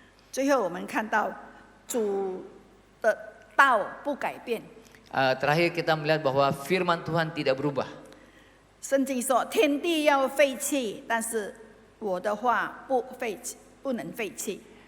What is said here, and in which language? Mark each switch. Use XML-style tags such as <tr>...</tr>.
<zh>最后我们看到主的道不改变。</zh> <id>Terakhir kita melihat bahwa firman Tuhan tidak berubah.</id> <zh>圣经说天地要废弃，但是我的话不能废弃。</zh>